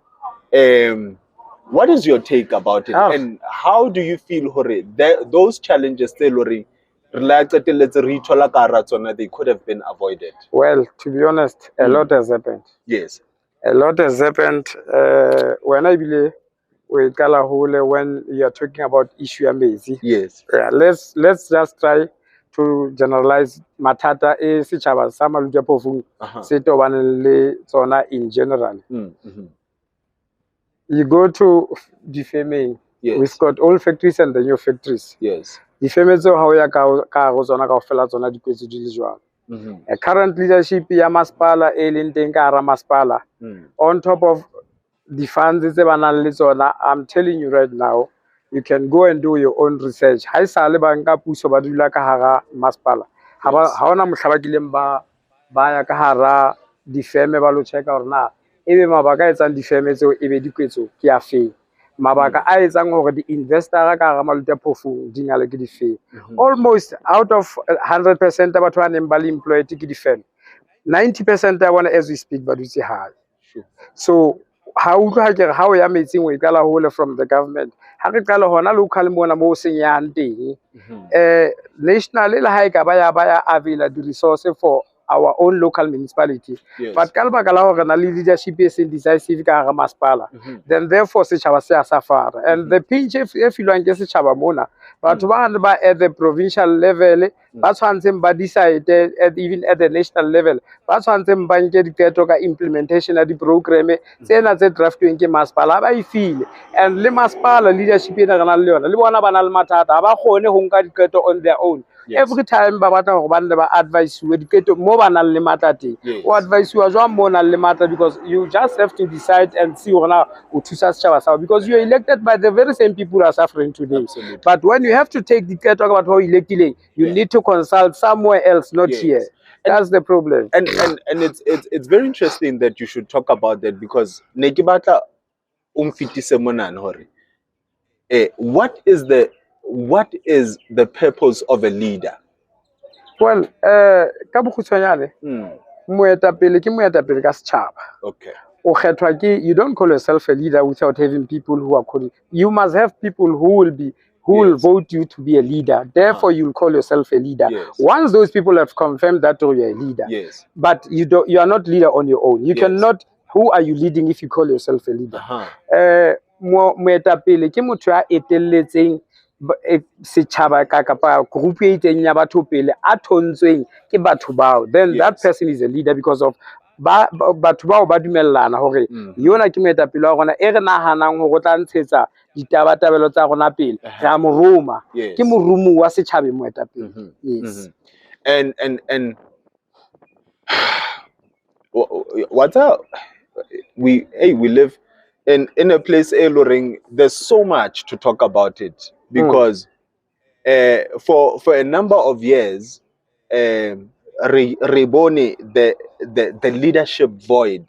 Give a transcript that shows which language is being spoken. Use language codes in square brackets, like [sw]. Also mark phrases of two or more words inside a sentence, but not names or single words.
[en] What is your take about it, and how do you feel those challenges they could have been avoided? Well, to be honest, a lot has happened. Yes. A lot has happened. When I believe when you are talking about issue amazing. Yes. Let's just try to generalize [st] matata e setjhaba sa Maluti Phofung se tobaneng le tsona [en] in general. You go to defaming. Yes. We've got old factories and the new factories. Yes. [st] Defaming [en] so how [st] ya ka go tsona ka ofela tsona dikotsi di le jwang. [en] Current leadership [st] ya masipala e leng teng ka hara masipala, [en] on top of the funds [st] tse ba nang le tsona, [en] I'm telling you right now, you can go and do your own research. [st] Ha esale ba nka puso ba dula ka hara masipala, ha ona mohla ba kileng ba ya ka hara difeme ba lo checka hore na ebe mabaka a etsang difeme tseo ebe dikwetso ke a feng, mabaka a etsang hore di-investor ka hara Maluti a Phofung di ngale ke difeng. [en] Almost out of [st] 100% ya batho ba neng ba le employed ke difeme, 90% ya bona [en] as we speak [st] ba dutse hae. So ha utlwa ha ke re ha o ya metsing o e qala hole [en] from the government, [st] ha re qala hona local mona mo senyang teng, national le ha e ka ba ya [en] avail the resource for our own local municipality, [st] but ka lebaka la hore na le leadership e seng decisive ka hara masipala, [en] then therefore [st] setjhaba se a suffer. [en] And the pinch [st] e filwang ke setjhaba mona, batho ba [en] at the provincial level [st] ba tshwantseng ba [en] decide even at the national level, [st] ba tshwantseng ba nke diqeto ka implementation ya di-program tsena tse draftweng ke masipala ba e file. And le masipala leadership ena re nang le yona le bona ba na le mathata, ha ba kgone ho nka diqeto [en] on their own. Every time [st] ba batla hore ba nne ba advise we diqeto mo ba nang le matla teng, o advise wa jwang mo nang le matla, [en] because you just have to decide and see [st] hore na o thusa setjhaba sa, [en] because you are elected by the very same people who are suffering today. But when you have to take [st] diqeto ka batho ba electileng, [en] you need to consult somewhere else, not here. That's the problem. And it's very interesting that you should talk about that, because [st] ne ke batla umfitise monana hore [en] what is the purpose of a leader? Well, [st] ka bokgutshwanyane, moetapele ke moetapele ka setjhaba. [en] Okay. You don't call yourself a leader without having people who are calling. You must have people who will vote you to be a leader. Therefore, you'll call yourself a leader. Once those people have confirmed that you're a leader, but you are not leader on your own. You cannot. Who are you leading if you call yourself a leader? [st] Moetapele ke motho ya etelletseng setjhaba kapa group e itseng ya batho pele a thontsweng ke batho bao, [en] then that person is a leader, because of [st] batho bao ba dumellana hore yona ke moetapele wa rona e re nahanang hore o tla ntshetsa ditabatabelo tsa rona pele, ra mo roma, ke morumo wa setjhabeng moetapele. [en] Yes. And what's up? We live in a place, Loring, there's so much to talk about it, because for a number of years rebone the leadership void.